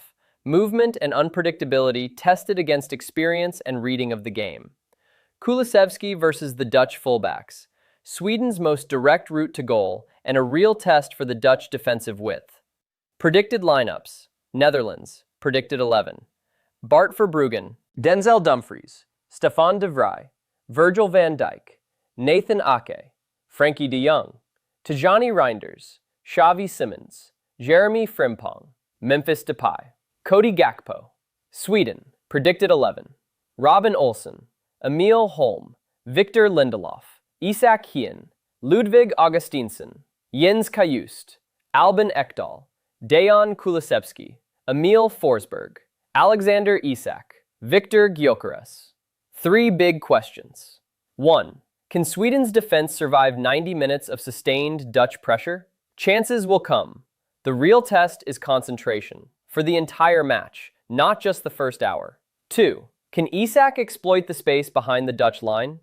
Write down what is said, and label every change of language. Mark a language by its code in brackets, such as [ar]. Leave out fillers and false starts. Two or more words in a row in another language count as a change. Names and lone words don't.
[en] Movement and unpredictability tested against experience and reading of the game. Kulusevski versus the Dutch fullbacks. Sweden's most direct route to goal and a real test for the Dutch defensive width. Predicted lineups. Netherlands, predicted 11. Bart Verbruggen, Denzel Dumfries, Stefan de Vrij, Virgil van Dijk, Nathan Ake, Frenkie de Jong, Tijani Reinders, Xavi Simons, Jeremy Frimpong, Memphis Depay, Cody Gakpo. Sweden, predicted 11. Robin Olsen, Emil Holm, Victor Lindelof, Isak Hien, Ludvig Augustinsson, Jens Kajust, Albin Ekdal, Dejan Kulusevski, Emil Forsberg, Alexander Isak, Victor Gyökeres. 3 big questions. 1. Can Sweden's defense survive 90 minutes of sustained Dutch pressure? Chances will come. The real test is concentration, for the entire match, not just the first hour. 2. Can Isak exploit the space behind the Dutch line?